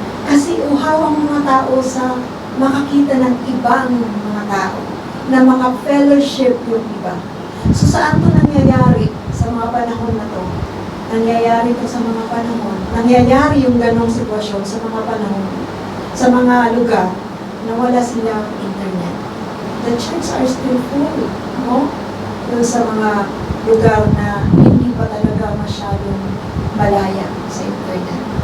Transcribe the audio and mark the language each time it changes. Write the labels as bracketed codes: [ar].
[tl] Kasi uhaw ang mga tao sa makakita ng ibang mga tao, na mga fellowship yung iba. So saan to nangyayari sa mga panahon na to? Nangyayari ito sa mga panahon. Nangyayari yung ganong sitwasyon sa mga panahon, sa mga lugar na wala silang internet. [en] The churches are still full, no? [tl] Yung sa mga lugar na hindi pa talaga masyadong malaya sa internet.